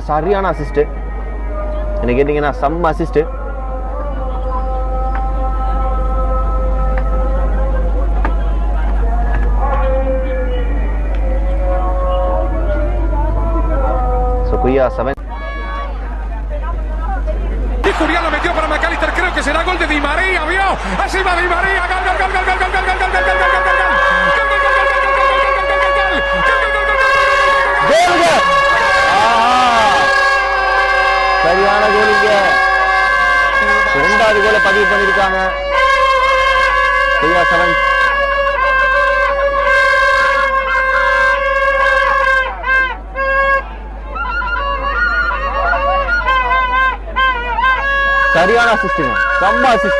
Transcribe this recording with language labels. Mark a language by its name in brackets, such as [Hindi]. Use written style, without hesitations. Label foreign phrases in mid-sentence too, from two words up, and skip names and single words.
[Tamil] சரியான அசிஸ்ட். என்ன கேட்டீங்கன்னா செம்ம அசிஸ்ட். கொய்யா செவன் [Spanish] Curiel lo metió para McAllister, creo que será gol de Di María, vio, así va Di María, gol, gol, gol, gol, gol, gol, gol, gol, gol, gol, gol, gol, gol, [Tamil] சரியான கோலிங்க. இரண்டாவது கோலை பதிவு பண்ணிருக்காங்க கொய்யா செவன்ஸ். சரியான அசிஸ்டுங்க. செம்ம அசிஸ்ட்.